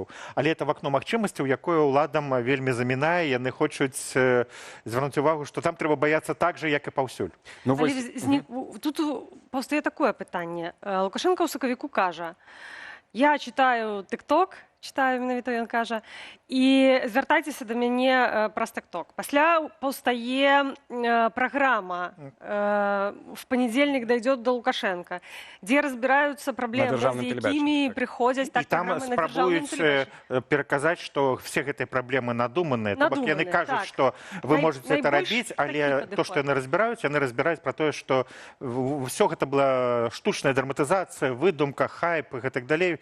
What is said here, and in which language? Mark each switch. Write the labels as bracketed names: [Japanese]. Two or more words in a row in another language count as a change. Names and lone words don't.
[Belarusian] Але это вакно магчымасцяў, якое ўладам вельмі замінае, яны хочуць звярнуць увагу, што там трэба баяцца так жа, як і паўсюль. Ну, тут паўстае такое пытанне. Лукашенко ў сакавіку кажа: [Russian] я читаю TikTok, читаю, [Belarusian] менавіта ён кажа, і звяртайцеся да мяне праз TikTok. Пасля паўстае праграма «В понедельник дойдет до Лукашенко», дзе разбіраюцца праблемы, з якімі прыходзяць так праграмы на дзяржаўным тэлебачанні. Спрабуюць пераказаць, што все гэтыя праблемы надуманыя. То бок яны кажуць, што вы можаце это рабіць, але то, што яны разбіраюць пра тое, што ўсё гэта была штучная драматызацыя, выдумка, хайп і гэтак далей.